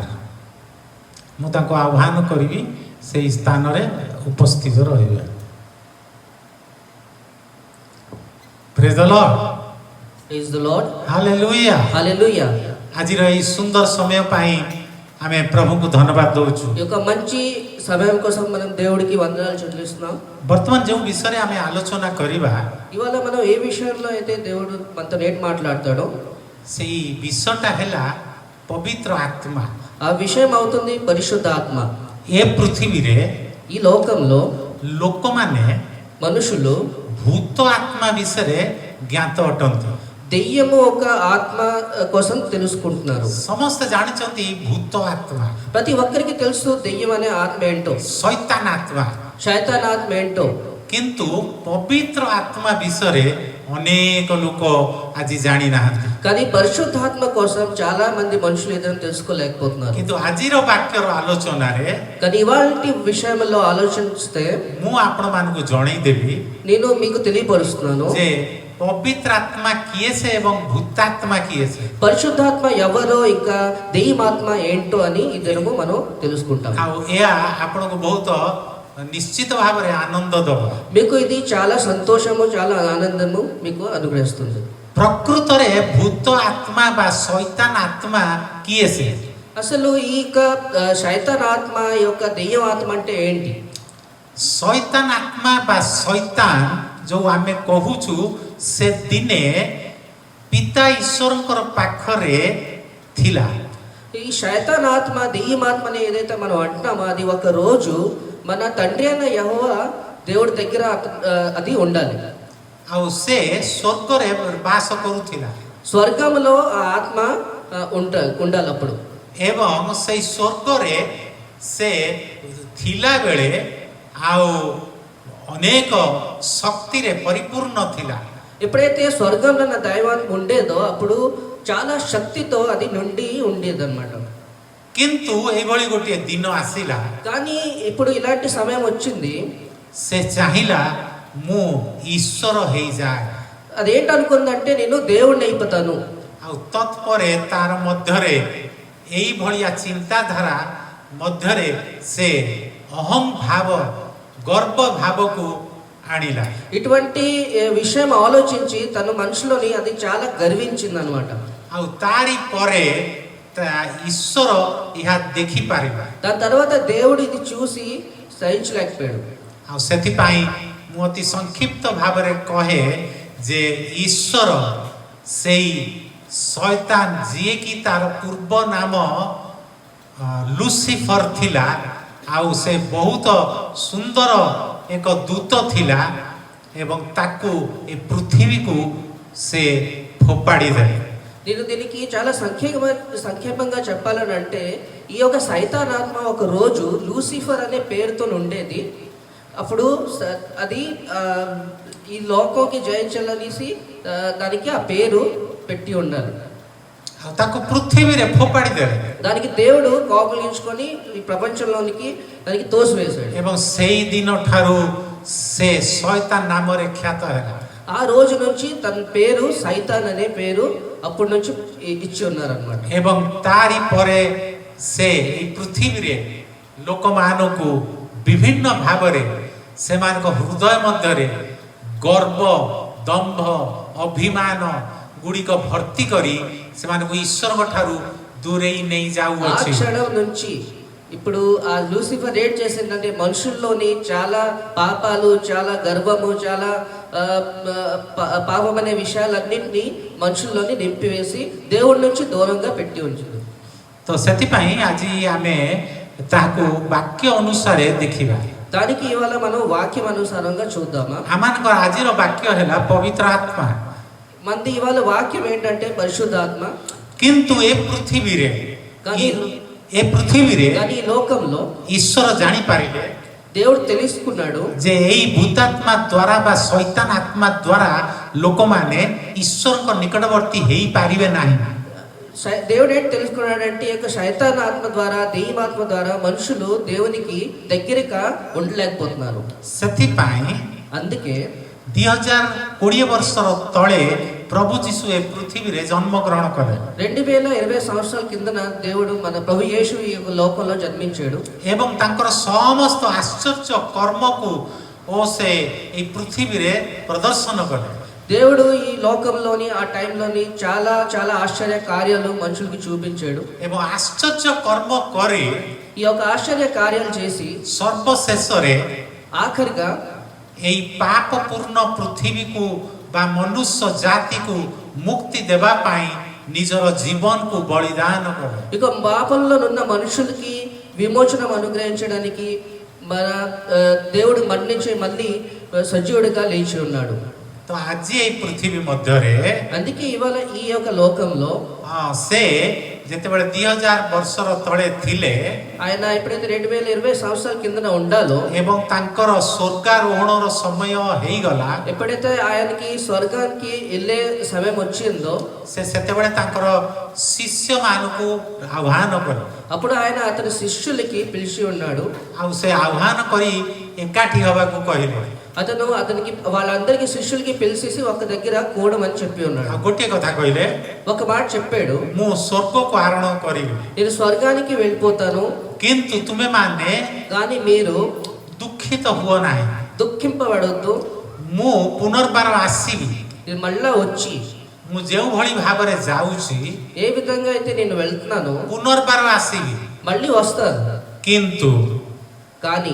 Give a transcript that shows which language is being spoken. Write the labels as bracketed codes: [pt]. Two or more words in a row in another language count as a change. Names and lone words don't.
[or] ମୁଁ ତାଙ୍କୁ ଆହ୍ୱାନ କରିବି ସେହି ସ୍ଥାନରେ ଉପସ୍ଥିତ ରହିବେ। [en] Praise the Lord. Praise the Lord. ହାଲେଲୁୟା। Hallelujah. [or] ଆଜିର ଏହି ସୁନ୍ଦର ସମୟ ପାଇଁ ଆମେ ପ୍ରଭୁଙ୍କୁ ଧନ୍ୟବାଦ ଦେଉଛୁ। [te] ఈ యొక్క మంచి సమయం కోసం మనం దేవుడికి వందనాలు చెల్లిస్తున్నాం. [or] ବର୍ତ୍ତମାନ ଯେଉଁ ବିଷୟରେ ଆମେ ଆଲୋଚନା କରିବା, [te] ఇవాళ మనం ఏ విషయంలో అయితే దేవుడు మనతో నేటి మాట్లాడతాడో [or] ସେହି ବିଷୟଟା ହେଲା ପବିତ୍ର ଆତ୍ମା। [te] ఆ విషయం అవుతుంది పరిశుద్ధ ఆత్మ. [or] ଏ పృథివୀରେ [te] ఈ లోకంలో [or] ଲୋକମାନେ [te] మనుషులు [or] ଭୂତ ଆତ୍ମା ବିଷୟରେ ଜ୍ଞାତ ଅଟନ୍ତି। [te] దెయ్యము ఒక ఆత్మ కోసం తెలుసుకుంటున్నారు. [or] ସମସ୍ତେ ଜାଣିଛନ୍ତି ଭୂତ ଆତ୍ମା, [te] ప్రతి ఒక్కరికి తెలుసు దెయ్యం అనే ఆత్మ ఏంటో, [or] ଶୈତାନ ଆତ୍ମା। [te] శైతాన్ ఆత్మ ఏంటో. [or] କିନ୍ତୁ ପବିତ୍ର ଆତ୍ମା ବିଷୟରେ ଅନେକ ଲୋକ ଆଜି ଜାଣିନାହାନ୍ତି। [te] కానీ పరిశుద్ధాత్మ కోసం చాలా మంది మనుషులు ఏదైనా తెలుసుకోలేకపోతున్నారు. [or] କିନ୍ତୁ ଆଜିର ବାକ୍ୟର ଆଲୋଚନାରେ [te] కానీ ఇవాల్టి విషయంలో ఆలోచిస్తే [or] ମୁଁ ଆପଣମାନଙ୍କୁ ଜଣେଇଦେବି [te] నేను మీకు తెలియపరుస్తున్నాను, [or] ଯେ ପବିତ୍ର ଆତ୍ମା କିଏ ସେ ଏବଂ ଭୂତାତ୍ମା କିଏ ସେ। [te] పరిశుద్ధాత్మ ఎవరో ఇంకా దెయ్యమాత్మ ఏంటో అని ఈ దినము మనం తెలుసుకుంటాం. [or] ଆଉ ଏହା ଆପଣଙ୍କୁ ବହୁତ ନିଶ୍ଚିତ ଭାବରେ ଆନନ୍ଦ ଦେବ। [te] మీకు ఇది చాలా సంతోషము, చాలా ఆనందము మీకు అనుగ్రహిస్తుంది. [or] ପ୍ରକୃତରେ ଭୂତ ଆତ୍ମା ବା ଶୈତାନ ଆତ୍ମା କିଏ ସେ? [te] అసలు ఈ యొక్క శైతాన్ ఆత్మ, ఈ యొక్క దెయ్యం ఆత్మ అంటే ఏంటి? [or] ଶୈତାନ ଆତ୍ମା ବା ଶୈତାନ ଯୋଉ ଆମେ କହୁଛୁ, ସେ ଦିନେ ପିତା ଈଶ୍ୱରଙ୍କର ପାଖରେ ଥିଲା। [te] ఈ శైతాన్ ఆత్మ, దెయ్యం ఆత్మ అని ఏదైతే మనం అంటున్నామో అది ఒక రోజు మన తండ్రి అయిన యెహోవా దేవుడి దగ్గర అది ఉండాలి. [or] ଆଉ ସେ ସ୍ୱର୍ଗରେ ବାସ କରୁଥିଲା [te] స్వర్గంలో ఆ ఆత్మ ఉండాలి అప్పుడు. [or] ଏବଂ ସେଇ ସ୍ୱର୍ଗରେ ସେ ଥିଲା ବେଳେ ଆଉ ଅନେକ ଶକ୍ତିରେ ପରିପୂର୍ଣ୍ଣ ଥିଲା। [te] ఎప్పుడైతే స్వర్గంలో నా దైవాత్మ ఉండేదో అప్పుడు చాలా శక్తితో అది నిండి ఉండేదన్నమాట. [or] କିନ୍ତୁ ଏଇଭଳି ଗୋଟିଏ ଦିନ ଆସିଲା, [te] కానీ ఇప్పుడు ఇలాంటి సమయం వచ్చింది, [or] ସେ ଚାହିଁଲା ମୁଁ ଈଶ୍ୱର ହେଇଯାଏ। [te] అదేంటనుకుందంటే నేను దేవుణ్ణి అయిపోతాను. [or] ଆଉ ତତ୍ପରେ ତାର ମଧ୍ୟରେ ଏଇ ଭଳିଆ ଚିନ୍ତାଧାରା ମଧ୍ୟରେ ସେ ଅହଂ ଭାବ ଗର୍ବ ଭାବକୁ ଆଣିଲା। [te] ఇటువంటి విషయం ఆలోచించి తన మనసులోని అది చాలా గర్వించింది అనమాట. [or] ଆଉ ତାରି ପରେ ଈଶ୍ୱର ଏହା ଦେଖିପାରିବା। [te] దాని తర్వాత దేవుడు ఇది చూసి సహించలేకపోయాడు. [or] ଆଉ ସେଥିପାଇଁ ମୁଁ ଅତି ସଂକ୍ଷିପ୍ତ ଭାବରେ କହେ ଯେ ଈଶ୍ୱର ସେଇ ଶୟତାନ ଯିଏକି ତାର ପୂର୍ବ ନାମ ଲୁସିଫର ଥିଲା, ଆଉ ସେ ବହୁତ ସୁନ୍ଦର ଏକ ଦୂତ ଥିଲା ଏବଂ ତାକୁ ଏ ପୃଥିବୀକୁ ସେ ଫୋପାଡ଼ି ଦେଲେ। [te] నేను దీనికి చాలా సంక్షేపంగా చెప్పాలని అంటే ఈ యొక్క సైతానాత్మ ఒక రోజు లూసిఫర్ అనే పేరుతో ఉండేది. అప్పుడు అది ఈ లోకంకి జయించాలనేసి దానికి ఆ పేరు పెట్టి ఉండాలి. [or] ଆଉ ତାକୁ ପୃଥିବୀରେ ଫୋପାଡ଼ି ଦେଲେ [te] దానికి దేవుడు కోపగించుకొని ఈ ప్రపంచంలోనికి దానికి తోసివేశాడు. [or] ଏବଂ ସେଇ ଦିନ ଠାରୁ ସେ ଶୟତାନ ନାମରେ ଖ୍ୟାତ ହେଲା। [te] ఆ రోజు నుంచి తన పేరు సైతాన్ అనే పేరు అప్పటి నుంచి ఇచ్చి ఉన్నారన్నమాట. [or] ଏବଂ ତାରି ପରେ ସେ ଏଇ ପୃଥିବୀରେ ଲୋକମାନଙ୍କୁ ବିଭିନ୍ନ ଭାବରେ ସେମାନଙ୍କ ହୃଦୟ ମଧ୍ୟରେ ଗର୍ବ, ଦମ୍ଭ, ଅଭିମାନ ଗୁଡ଼ିକ ଭର୍ତ୍ତି କରି ସେମାନଙ୍କୁ ଈଶ୍ୱରଙ୍କ ଠାରୁ ଦୂରେଇ ନେଇ [te] ఆ [or] ଯାଉଅଛି। [te] క్షణం నుంచి ఇప్పుడు ఆ లూసిఫర్ ఏం చేసిందంటే మనుషుల్లోని చాలా పాపాలు, చాలా గర్వము, చాలా పాపం అనే విషయాలన్నింటినీ మనుషుల్లోని నింపివేసి దేవుడి నుంచి దూరంగా పెట్టి ఉంచింది. [or] ତ ସେଥିପାଇଁ ଆଜି ଆମେ ତାହାକୁ ବାକ୍ୟ ଅନୁସାରେ ଦେଖିବା। [te] దానికి ఇవాళ మనం వాక్యం అనుసారంగా చూద్దామా. [or] ଆମମାନଙ୍କର ଆଜିର ବାକ୍ୟ ହେଲା ପବିତ୍ର ଆତ୍ମା। [te] మంది ఇవాళ వాక్యం ఏంటంటే పరిశుద్ధాత్మ. [or] କିନ୍ତୁ ଏ ପୃଥିବୀରେ [te] కానీ ఈ లోకంలో [or] ଈଶ୍ୱର ଜାଣିପାରିଲେ [te] దేవుడు తెలుసుకున్నాడు [or] ଯେ ଏଇ ଭୂତାତ୍ମା ଦ୍ୱାରା ବା ଶୈତାନ ଆତ୍ମା ଦ୍ୱାରା ଲୋକମାନେ ଈଶ୍ୱରଙ୍କ ନିକଟବର୍ତ୍ତୀ ହେଇପାରିବେ ନାହିଁ। [te] దేవుడు ఏంటి తెలుసుకున్నాడంటే ఈ యొక్క శైతాన్ ఆత్మ ద్వారా, దెయ్యమాత్మ ద్వారా మనుషులు దేవునికి దగ్గరగా ఉండలేకపోతున్నారు. [or] ସେଥିପାଇଁ [te] అందుకే [or] 2020 ବର୍ଷର ତଳେ ପ୍ରଭୁ ଯୀଶୁ ଏ ପୃଥିବୀରେ ଜନ୍ମଗ୍ରହଣ କଲେ [te] 2020 సంవత్సరాల కిందన దేవుడు మన ప్రభు యేసు ఈ యొక్క లోకంలో జన్మించాడు. [or] ଏବଂ ତାଙ୍କର ସମସ୍ତ ଆଶ୍ଚର୍ଯ୍ୟ କର୍ମକୁ ଓ ସେ এই ପୃଥିବୀରେ ପ୍ରଦର୍ଶନ କଲେ। [te] దేవుడు ఈ లోకంలోని ఆ టైంలోని చాలా చాలా ఆశ్చర్య కార్యాలు మనుషులకి చూపించాడు. [or] ଏବଂ ଆଶ୍ଚର୍ଯ୍ୟ କର୍ମ କରି [te] ఈ యొక్క ఆశ్చర్య కార్యాలు చేసి [or] ସର୍ବଶେଷରେ [te] ఆఖరిగా [or] ଏଇ ପାପପୂର୍ଣ୍ଣ ପୃଥିବୀକୁ ବା ମନୁଷ୍ୟ ଜାତିକୁ ମୁକ୍ତି ଦେବା ପାଇଁ ନିଜର ଜୀବନକୁ ବଳିଦାନ କଲେ। [te] ఇక పాపంలో ఉన్న మనుషులకి విమోచనం అనుగ్రహించడానికి మన దేవుడు మరణించి మళ్ళీ సజీవుడిగా లేచి ఉన్నాడు. [or] ତ ଆଜି ଏଇ ପୃଥିବୀ ମଧ୍ୟରେ [te] అందుకే ఇవాళ ఈ యొక్క లోకంలో [or] ସେ ଯେତେବେଳେ 2000 ବର୍ଷର ତଳେ ଥିଲେ [te] ఆయన ఎప్పుడైతే 2020 సంవత్సరాల కిందన ఉండాలో [or] ଏବଂ ତାଙ୍କର ସ୍ୱର୍ଗାରୋହଣର ସମୟ ହେଇଗଲା, [te] ఎప్పుడైతే ఆయనకి స్వర్గానికి వెళ్ళే సమయం వచ్చిందో [or] ସେ ସେତେବେଳେ ତାଙ୍କର ଶିଷ୍ୟମାନଙ୍କୁ ଆହ୍ୱାନ କଲେ। [te] అప్పుడు ఆయన అతని శిష్యులకి పిలిచి ఉన్నాడు. [or] ଆଉ ସେ ଆହ୍ୱାନ କରି ଏକାଠି ହେବାକୁ କହିଲେ। [te] అతను అతనికి వాళ్ళందరికీ శిష్యులకి పిలిచేసి ఒక దగ్గర కూడమని చెప్పి ఉన్నాడు. [or] ଆଉ ଗୋଟିଏ କଥା କହିଲେ, [te] ఒక మాట చెప్పాడు, [or] ମୁଁ ସ୍ୱର୍ଗକୁ ଆରୋହଣ କରିବି, [te] నేను స్వర్గానికి వెళ్ళిపోతాను, [or] କିନ୍ତୁ ତୁମେମାନେ [te] కానీ మీరు [or] ଦୁଃଖିତ ହୁଅ ନାହିଁ। [te] దుఃఖింపబడొద్దు, [or] ମୁଁ ପୁନର୍ବାର ଆସିବି। [te] నేను మళ్ళా వచ్చి [or] ମୁଁ ଯେଉଁଭଳି ଭାବରେ ଯାଉଛି [te] ఏ విధంగా అయితే నేను వెళ్తున్నానో [or] ପୁନର୍ବାର ଆସିବି, [te] మళ్ళీ వస్తాను. [or] କିନ୍ତୁ [te] కానీ